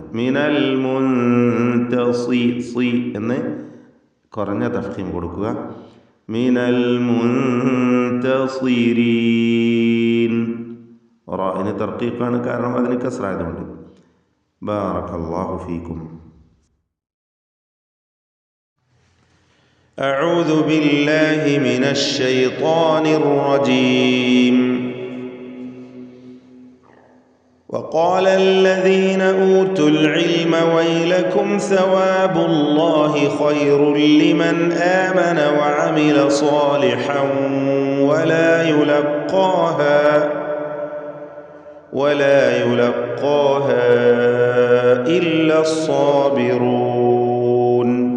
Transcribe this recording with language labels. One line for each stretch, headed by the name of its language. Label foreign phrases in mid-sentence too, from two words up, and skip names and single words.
Arabic: من المنتصي
Malayalam: എന്ന് കുറഞ്ഞ തഫ്ഖീം കൊടുക്കുക.
Arabic: من المنتصرين
Malayalam: റാഇന് തർക്കീഖാണ്, കാരണം അതിന് കസ്റ ആയതുകൊണ്ട്.
Arabic: بارك الله فيكم. أعوذ بالله من الشيطان الرجيم. وقال الذين أوتوا العلم ويلكم ثواب الله خير لمن آمن وعمل صالحا ولا يلقاها إلا الصابرون.